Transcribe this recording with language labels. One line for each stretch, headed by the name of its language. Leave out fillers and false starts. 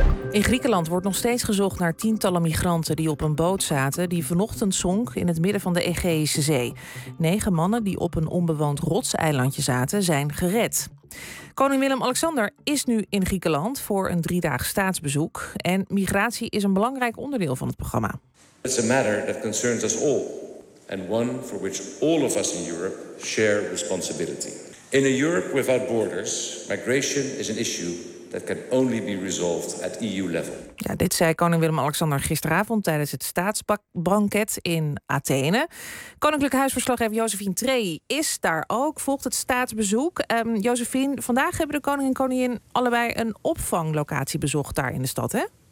Dutch: In Griekenland wordt nog steeds gezocht naar tientallen migranten die op een boot zaten die vanochtend zonk in het midden van de Egeïsche Zee. 9 mannen die op een onbewoond rotseilandje zaten zijn gered. Koning Willem-Alexander is nu in Griekenland voor een 3-daag staatsbezoek. En migratie is een belangrijk onderdeel van het programma. Het is een
English: matter that concerns us all. And one for which all of us in Europe share responsibility. In a Europe without borders, migration is an issue that can only be resolved at EU level.
Dutch: Ja, dit zei koning Willem-Alexander gisteravond tijdens het staatsbanket in Athene. Koninklijk huisverslaggever Josephine Trehi is daar ook, volgt het staatsbezoek. Josephine, vandaag hebben de koning en koningin allebei een opvanglocatie bezocht daar in de stad, hè?